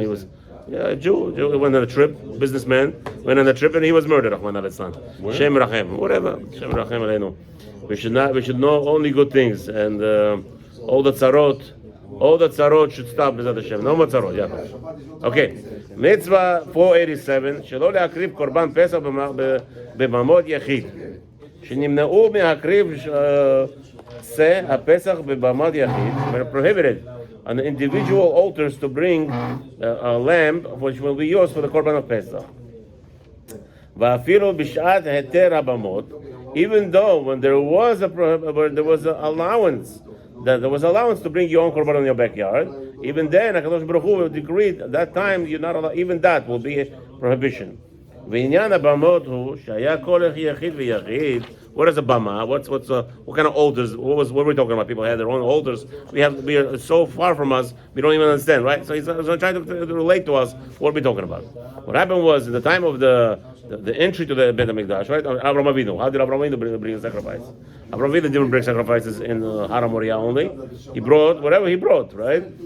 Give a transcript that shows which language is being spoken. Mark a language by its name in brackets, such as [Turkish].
[English] He was a Jew. He went on a trip, businessman, went on a trip and he was murdered. Shem Rachem, whatever. Shem Rachem Aleinu. We should know only good things, and all the tzarot should stop. No more tzarot. Yeah. Okay. Mitzvah 487. [Hebrew] שלא להקריב קורבן פסח בממות יחיד. שנמנעו מהקריב שא הפסח בבמות יחיד. [English] We're prohibited on the individual altars to bring a lamb which will be used for the korban of Pesach. [Hebrew] ואפילו בשעת היתר הבמות, [English] even though when there was allowance, that there was allowance to bring your own korban in your backyard, even then HaKadosh Baruch Hu decreed at that time you're not allowed, even that will be a prohibition. [Hebrew] ועניין הבמות הוא שהיה כל יחיד ויחיד. [English] What is a bama? What kind of altars? What are we talking about? People had their own altars. We are so far from us, we don't even understand, right? So he's trying to relate to us what are we talking about. What happened was in the time of the entry to the Beit HaMikdash, right? Avraham Avinu. How did Avraham Avinu bring a sacrifice? Avraham Avinu didn't bring sacrifices in Har HaMoriah only. He brought whatever he brought, right?